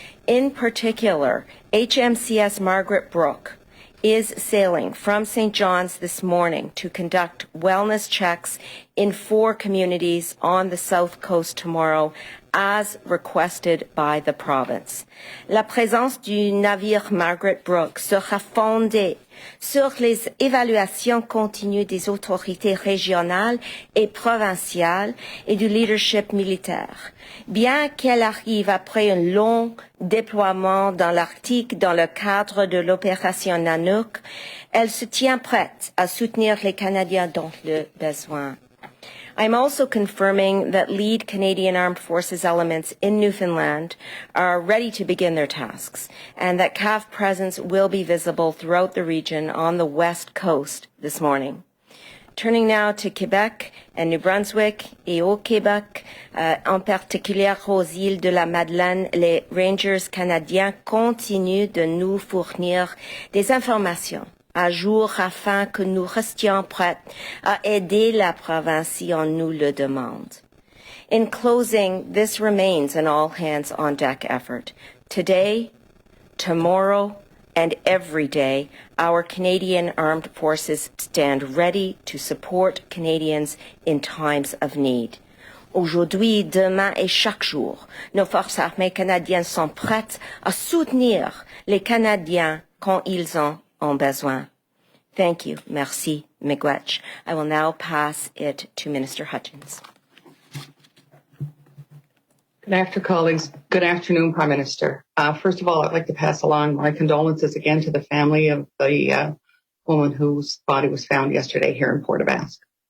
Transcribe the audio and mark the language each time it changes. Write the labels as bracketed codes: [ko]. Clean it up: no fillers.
[en] In particular, HMCS Margaret Brooke is sailing from St. John's this morning to conduct wellness checks in 4 communities on the South Coast tomorrow, as requested by the province. [fr] La présence du navire Margaret Brooke sera fondée sur les évaluations continues des autorités régionales et provinciales et du leadership militaire. Bien qu'elle arrive après un long déploiement dans l'Arctique dans le cadre de l'opération Nanook, elle se tient prête à soutenir les Canadiens dans le besoin. [en] I'm also confirming that lead Canadian Armed Forces elements in Newfoundland are ready to begin their tasks and that CAF presence will be visible throughout the region on the west coast this morning. Turning now to Quebec and New Brunswick [fr] et au Québec, en particulier aux îles de la Madeleine, les Rangers canadiens continuent de nous fournir des informations à jour afin que nous restions prêts à aider la province si on nous le demande. [en] In closing, this remains an all-hands-on-deck effort. Today, tomorrow, and every day, our Canadian Armed Forces stand ready to support Canadians in times of need. [fr] Aujourd'hui, demain et chaque jour, nos forces armées canadiennes sont prêtes à soutenir les Canadiens quand ils en ont besoin. [en] Thank you. Merci, miigwech. I will now pass it to Minister Hutchins. Good afternoon, colleagues. Good afternoon, Prime Minister. First of all, I'd like to pass along my condolences again to the family of the woman whose body was found yesterday here in Port aux Basques.